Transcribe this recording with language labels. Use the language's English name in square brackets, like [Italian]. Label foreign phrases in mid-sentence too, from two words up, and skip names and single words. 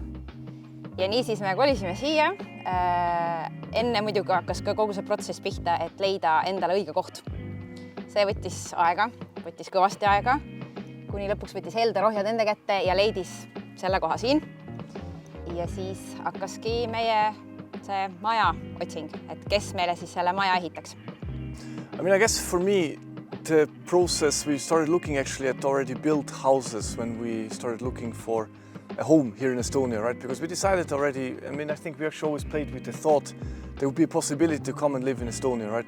[Estonian] Ja niisiis me kolisime siia. Enne muidugi hakkas ka kogu see protsess pihta, et leida endale õige koht. See võttis aega, võttis kõvasti aega, kuni lõpuks võttis Helderi ohjad enda kätte ja leidis selle koha siin. Ja siis hakkaski meie see maja otsing, et kes meile siis selle maja ehitaks. [English] I mean, I guess for me, the process, we started looking actually at already built houses when we started looking for a home here in Estonia, right? Because we decided already, I mean, I think we actually always played with the thought there would be a possibility to come and live in Estonia, right?